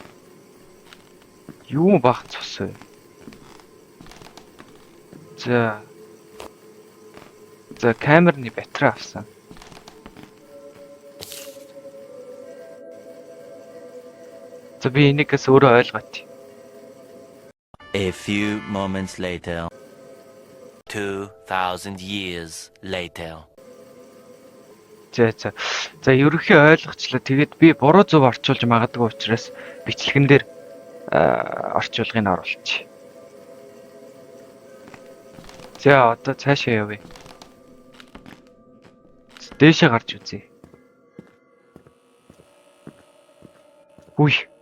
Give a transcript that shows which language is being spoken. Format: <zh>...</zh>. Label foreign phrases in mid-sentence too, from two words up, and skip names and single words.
<mn>Юу бах цус вэ? За камерны батарей авсан. За би энийгээс өөрөө ойлгооч.</mn> <en>A few moments later. 2,000 years later.</en> <mn>За ерөнхий ойлгочлоо. Тэгээд би буруу зөв орчуулж магадгүй учраас бичлэгэн дээр орчуулгыг оруулчих. За одоо цаашаа явъя. Дээшээ гарч үзье. Үгүй.</mn>